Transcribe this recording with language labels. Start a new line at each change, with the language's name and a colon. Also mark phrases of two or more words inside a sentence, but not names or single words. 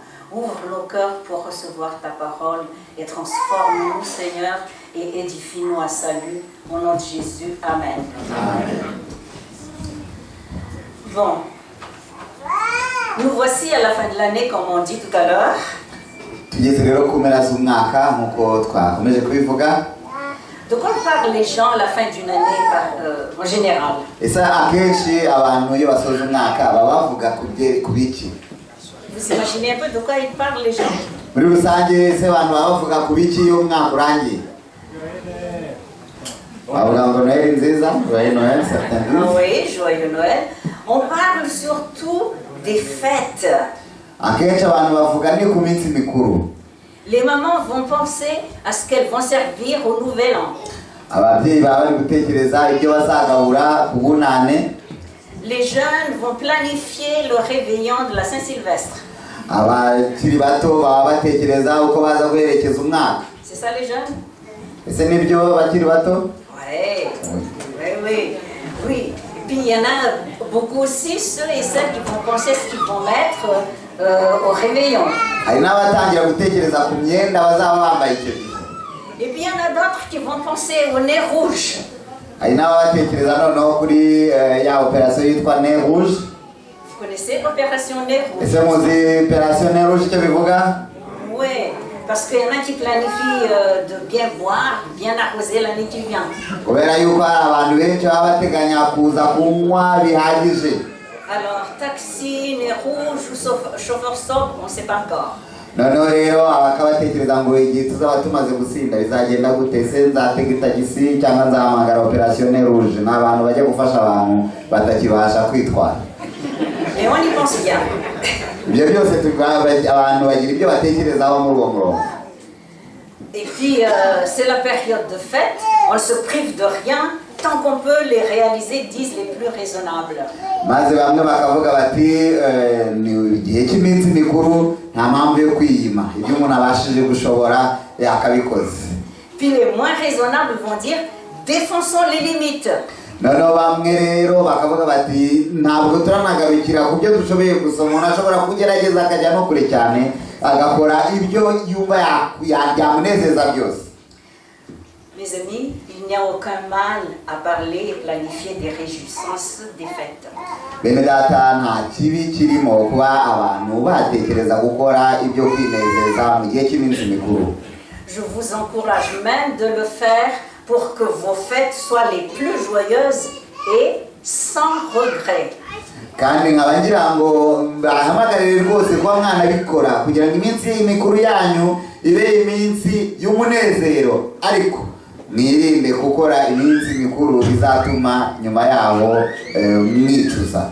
French: Ouvre nos cœurs pour recevoir ta parole et transforme-nous Seigneur et édifie-nous à salut. Au nom de Jésus, Amen. Amen. Bon, nous voici à la fin de l'année comme on dit tout à l'heure.
Kinyarwanda: Tugeze rero ku mpera z'umwaka nk'uko twakomeje kubivuga.
French: De quoi parlent les gens à la fin d'une année en général?
Kinyarwanda: Ese akenshi abantu iyo basoje umwaka baba bavuga ku biki?
French: Vous imaginez un peu de quoi ils parlent les gens?
Kinyarwanda: Muri rusange ese abantu baba bavuga ku biki iyo umwaka urangiye? Bavuga ngo Noheli nziza,
French: joyeux Noël, certains disent. Oui, joyeux Noël. On parle surtout des fêtes.
Kinyarwanda: Akenshi abantu bavuga ni ku minsi mikuru.
French: Les mamans vont penser à ce qu'elles vont servir au nouvel an.
Kinyarwanda: Ababyeyi baba bari gutekereza ibyo bazagabura ku bunane.
French: Les jeunes vont planifier le réveillon de la Saint-Sylvestre.
Kinyarwanda: Abakiri bato baba batekereza uko baza guherekeza umwaka.
French: C'est ça les jeunes?
Kinyarwanda: Ese nibyo bakiri bato?
French: Oui. Et puis il y en a beaucoup aussi ceux et celles qui vont penser ce qu'ils vont mettre au réveillon.
Kinyarwanda: Hari n'abatangira gutekereza ku myenda bazaba bambaye icyo gihe.
French: Et puis il y en a d'autres qui vont penser au nez rouge.
Kinyarwanda: Hari n'abatekereza noneho kuri ya operation yitwa nez rouge.
French: Vous connaissez l'opération nez rouge?
Kinyarwanda: Ese muzi operation nez rouge icyo bivuga?
French: Oui, parce qu'il y en a qui planifient de bien boire, bien arroser l'année qui vient.
Kinyarwanda: Kubera yuko hari abantu benshi baba bateganya kuza kunywa bihagije.
French: Alors taxi, nez rouge ou chauffeur sobre, on ne sait pas encore.
Kinyarwanda: noneho rero abakabatekereza ngo igihe tuzaba tumaze gusinda bizagenda gute, se nzatega itagisi cyangwa nzahamagara operasiyo rouge. Ni abantu bajya gufasha abantu batakibasha kwitwara.
French: Et on y pense bien.
Kinyarwanda: Ibyo byose abantu bagira ibyo batekerezaho muri uwo murongo.
French: Et puis c'est la période de fête, on ne se prive de rien tant qu'on peut les réaliser, disent les plus raisonnables.
Kinyarwanda: Maze bamwe bakavuga bati ni igihe cy'iminsi mikuru nta mpamvu yo kwiyima, ibyo umuntu abashije gushobora yakabikoze.
French: Puis les moins raisonnables vont dire défonçons les limites.
Kinyarwanda: Noneho bamwe rero bakavuga bati ntabwo turanagarukira ku byo dushoboye gusa, umuntu ashobora kugerageza akajya no kure cyane agakora ibyo yumva yamunezeza byose.
French: Mes amis, il n'y a aucun mal à parler et planifier des réjouissances des fêtes.
Kinyarwanda: Bene data, nta kibi kirimo kuba abantu batekereza gukora ibyo kwinezeza mu gihe cy'iminsi mikuru.
French: Je vous encourage même de le faire pour que vos fêtes soient les plus joyeuses et sans regret.
Kinyarwanda: Kandi nkaba ngira ngo bahamagarire rwose kuba mwanabikora kugira ngo iminsi mikuru yanyu ibe iminsi y'umunezero, ariko mwirinde gukora iminsi mikuru bizatuma nyuma yaho mwicuza.